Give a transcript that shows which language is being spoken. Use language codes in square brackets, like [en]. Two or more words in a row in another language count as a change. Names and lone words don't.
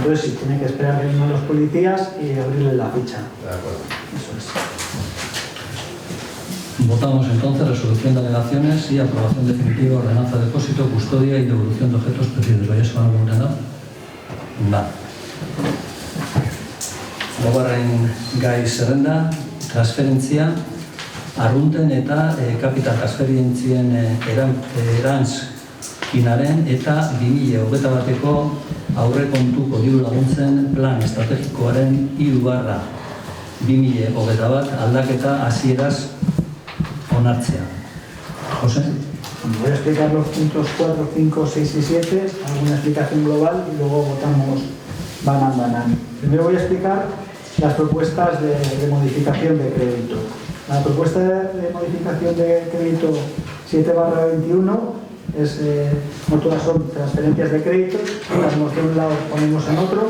[es] Entonces sí, tiene que esperar que vengan los policías y abrirle la ficha. De acuerdo. Eso es. Votamos entonces resolución de alegaciones y aprobación definitiva, ordenanza de depósito, custodia y devolución de objetos perdidos. ¿Vayas con algún ordenador? Vale. [eu] Gogarren gai zerrenda, transferentzia, arrunten eta kapital transferientzien erantzkinaren eta 2021ko aurrekontuko diru laguntzen plan estrategikoaren 3/2021 aldaketa hasieraz onartzea. [es] José? Voy a explicar los puntos 4, 5, 6 y 7, alguna explicación global y luego votamos banan. Primero voy a explicar las propuestas de modificación de crédito. La propuesta de modificación de crédito 7/21 es, no todas son transferencias de crédito, las ponemos de un lado, ponemos en otro.